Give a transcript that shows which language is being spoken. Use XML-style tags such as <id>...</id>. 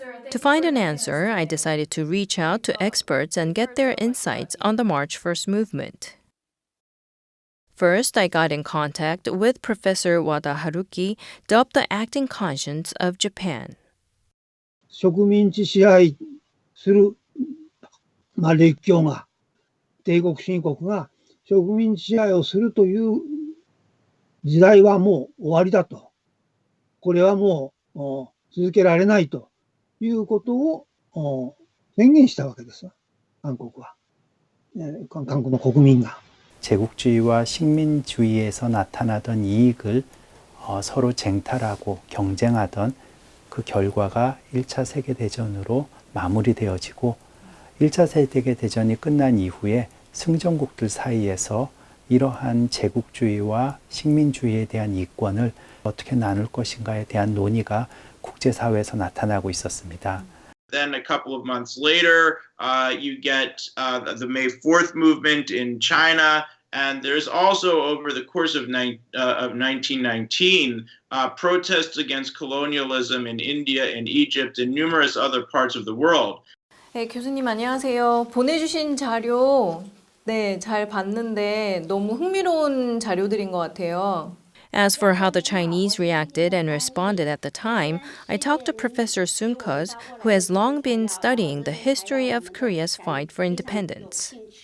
<en>To find an answer, I decided to reach out to experts and get their insights on the March 1st movement. First, I got in contact with Professor Wada Haruki, dubbed the acting conscience of Japan.</en> <ja>植民地支配する、列強が、帝国主義国が植民地支配をするという時代はもう終わりだと。これはもう続けられないということを宣言したわけです。韓国は。韓国の国民が。</ja> <ko>제국주의와 식민주의에서 나타나던 이익을 서로 쟁탈하고 경쟁하던 그 결과가 1차 세계대전으로 마무리되어지고 1차 세계대전이 끝난 이후에 승전국들 사이에서 이러한 제국주의와 식민주의에 대한 이권을 어떻게 나눌 것인가에 대한 논의가 국제사회에서 나타나고 있었습니다.</ko> <en>Then a couple of months later, you get the May 4th movement in China. And there's also, over the course of 1919, protests against colonialism in India and Egypt and numerous other parts of the world.</en> <ko>네, 교수님 안녕하세요. 보내주신 자료 잘 봤는데 너무 흥미로운 자료들인 것 같아요.</ko> <en>As for how the Chinese reacted and responded at the time, I talked to Professor Sun Keus, who has long been studying the history of Korea's fight for independence.</en>